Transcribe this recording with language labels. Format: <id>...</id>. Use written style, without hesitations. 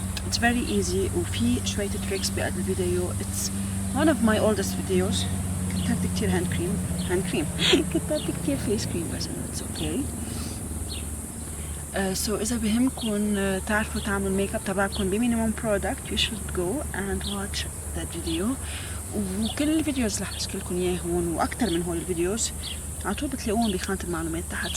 <ar>it's very easy وفي شوية تريكس بقد الفيديو.</ar> <en>it's one of my oldest videos.</en> <ar>كتبت كتير هاند كريم كتبت كتير فيس كريم بس it's okay. so إذا بهمكن تعرفوا تعملوا الميك اب تبعكم بمينيموم برودكت you should go and watch that video. وكل الفيديوز رح اشكلكم اياه هون واكثر من هول الفيديوز على طول بتلاقوهم بخانة المعلومات تحت.</ar>